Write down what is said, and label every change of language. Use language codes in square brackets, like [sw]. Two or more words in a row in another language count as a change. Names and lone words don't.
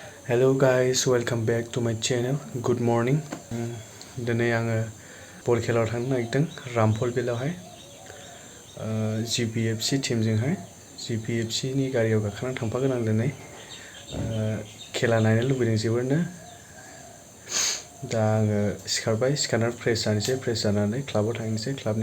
[en] Hello guys, welcome back to my channel. Good morning. [brx] दिनै आङो बल खेलायाव थांनो नागिरदों रामफल बिलावहाय GPFC टीमजोंहाय GPFC नि गारियाव गाखोनानै थांफागोन आं दिनै खेला नायनो लुबैदों जोबोरनो दा आङो सिखारनानै फ्रेश जानानै क्लाबाव थांनोसै क्लाबनि